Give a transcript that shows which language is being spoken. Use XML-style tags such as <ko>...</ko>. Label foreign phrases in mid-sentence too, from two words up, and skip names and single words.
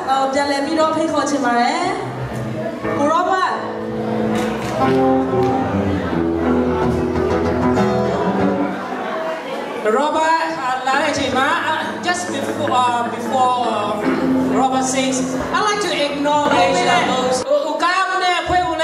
<my>ပြန်လည်ပြီးတော့ဖိတ်ခေါ်ချင်ပါတယ်ကိုရောဘတ်</my> <en>Robert just before Robert sings, I like to acknowledge those who come there, who</en>